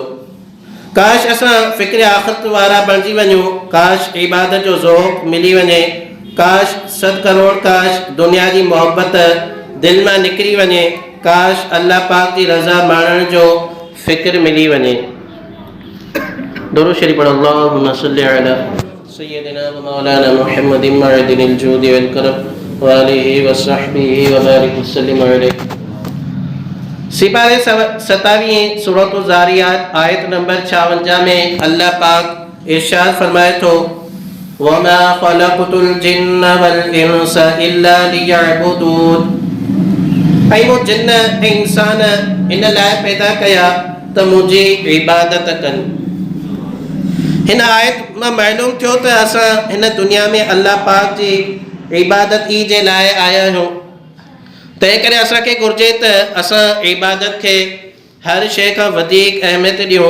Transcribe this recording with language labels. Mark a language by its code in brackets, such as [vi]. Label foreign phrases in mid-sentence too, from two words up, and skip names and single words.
[sd] काश असां फ़िक्र आख़िरत वारा बणिजी वञूं, काश इबादत जो ज़ौक़ मिली वञे, काश 100 करोड़ काश दुनिया जी मोहब्बत दिलि मां निकिरी वञे, काश अल्लाह पाक जी रज़ा माणण जो फ़िक्र मिली वञे। दुरूद शरीफ पढ़ो। [ar] اللهم صل على سيدنا ومولانا محمد معدن الجود والكرم وآله وصحبه وبارك وسلم عليه. [sd] सिपारे 27 सूरत ज़ारियात आयत नंबर 56 में अल्लाह पाक इरशाद फरमाए थो, [ar] وما خلقت الجن والإنس إلا ليعبدون, [sd] ऐं मूं जिन्न ऐं इंसान इन लाइ पैदा कया त मुंहिंजी इबादत कनि। हिन आयत मां मालूम थियो त असां हिन दुनिया में अल्लाह पाक जी इबादत ई जे लाइ आया आहियूं, तंहिं करे असांखे घुरिजे त असां इबादत खे हर शइ खां वधीक अहमियत ॾियूं।